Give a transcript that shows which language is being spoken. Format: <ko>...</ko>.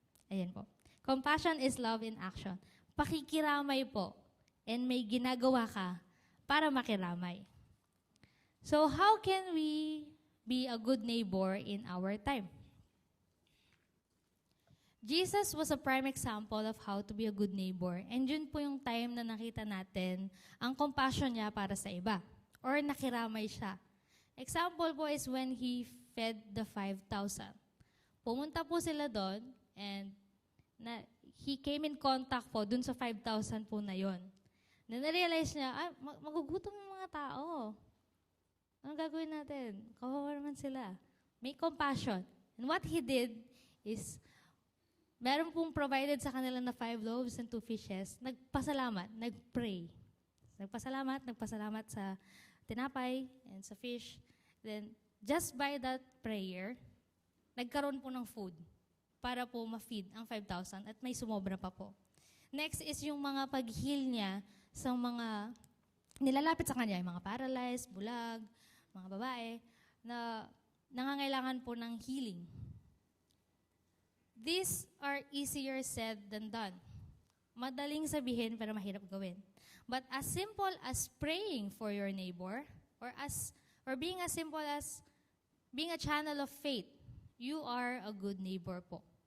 <tl>Ayan po.</tl> <en>Compassion is love in action.</en> <tl>Pakikiramay po, and may ginagawa ka para makiramay.</tl> <en>So how can we be a good neighbor in our time? Jesus was a prime example of how to be a good neighbor.</en> <tl>And yun po yung time na nakita natin ang compassion niya para sa iba. Or nakiramay siya.</tl> <en>Example po is when he fed the 5,000.</en> <tl>Pumunta po sila doon, and he came in contact po dun sa 5,000 po na yon. Na-realize niya, magugutom yung mga tao. Anong gagawin natin? Kawawa naman sila. May compassion.</tl> <en>And what he did is, meron pong provided sa kanila na 5 loaves and 2 fishes, nagpasalamat, nagpray.</en> <tl>Nagpasalamat sa tinapay and sa fish. Then,</tl> <en>just by that prayer,</en> <tl>nagkaroon po ng food para po ma-feed ang 5,000 at may sumobra pa po. Next is yung mga pag-heal niya sa mga nilalapit sa kanya, yung mga paralyzed, bulag, mga babae, na nangangailangan po ng healing.</tl> <en>These are easier said than done.</en> <tl>Madaling sabihin pero mahirap gawin.</tl> <en>But as simple as praying for your neighbor, or being as simple as being a channel of faith, you are a good neighbor po.</en>